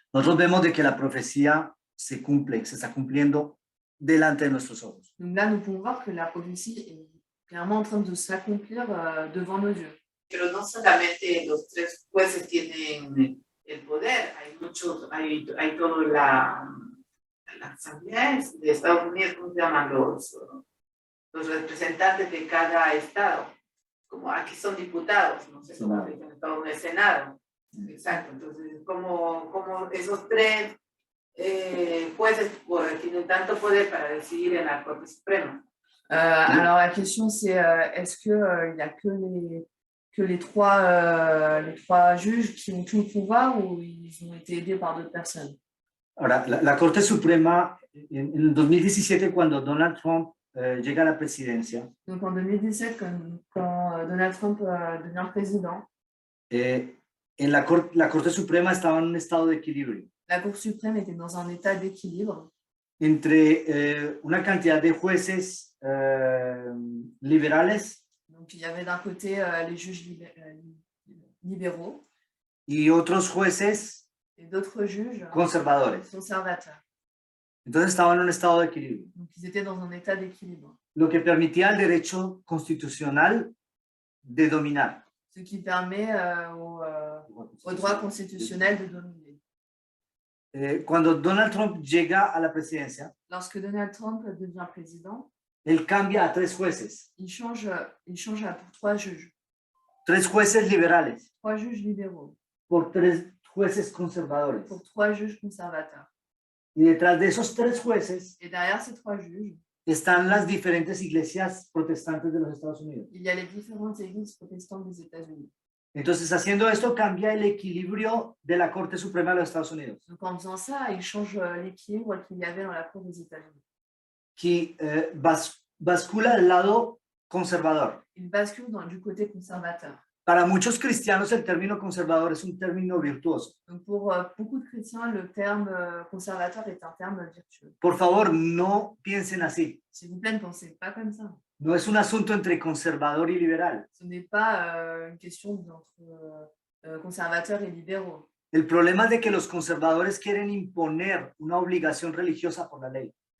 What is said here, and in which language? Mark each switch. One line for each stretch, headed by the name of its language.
Spanish: Nosotros vemos de que la profecía se cumple, se está cumpliendo delante de nuestros ojos.
French: Donc là, nous pouvons voir que la prophétie est clairement en train de s'accomplir devant nos yeux.
Spanish: Pero no solamente los 3 jueces tienen el poder, hay muchos, hay todo la asamblea de Estados Unidos, ¿cómo se llaman? Los representantes de cada estado, como aquí son diputados, no sé cómo se dice en Estados Unidos, Senado. Exacto, entonces como esos 3 jueces tienen tanto poder para decidir en la Corte Suprema.
French: Alors la question c'est est-ce qu'il n'y a que les trois juges qui ont tout le pouvoir ou ils ont été aidés par d'autres personnes?
Spanish: Ahora, la Corte Suprema, en el 2017, cuando Donald Trump llega a la presidencia,
French: Donc en 2017, quand Donald Trump devient président,
Spanish: en la Corte Suprema estaba en un estado de equilibrio
French: la Cour suprême était dans un état d'équilibre
Spanish: entre una cantidad de jueces liberales
French: Donc, il y avait d'un côté les juges libéraux
Spanish: y otros jueces
French: et d'autres juges
Spanish: conservadores.
French: conservateurs.
Spanish: Entonces estaban en un estado de equilibrio,
French: Donc, ils étaient dans un état d'équilibre,
Spanish: lo que permitía al derecho constitucional de dominar.
French: ce qui permet au droit constitutionnel de dominer.
Spanish: Cuando Donald Trump llega a la presidencia,
French: Lorsque Donald Trump devient président,
Spanish: él cambia a 3 jueces,
French: il change pour 3 juges.
Spanish: 3 jueces liberales
French: 3 juges libéraux,
Spanish: por 3 jueces conservadores.
French: pour 3 juges conservateurs.
Spanish: Y detrás de esos 3 jueces
French: Et derrière ces 3 juges,
Spanish: están las diferentes iglesias protestantes de los Estados Unidos.
French: il y a les différentes églises protestantes des États-Unis.
Spanish: Entonces, haciendo esto, cambia el equilibrio de la Corte Suprema de los Estados Unidos,
French: Donc en faisant ça, il change l'équilibre qu'il y avait dans la Cour des États-Unis.
Spanish: que bascula al lado conservador.
French: Il bascule du côté conservateur.
Spanish: Para muchos cristianos, el término conservador es un término virtuoso.
French: Donc pour beaucoup de chrétiens, le terme conservateur est un terme virtueux.
Spanish: Por favor, no piensen así.
French: S'il vous plaît, ne pensez pas comme ça.
Spanish: No es un asunto entre conservador y liberal.
French: Ce n'est pas une question entre conservateurs et libéraux.
Spanish: El problema es de que los conservadores quieren imponer una obligación religiosa por la ley.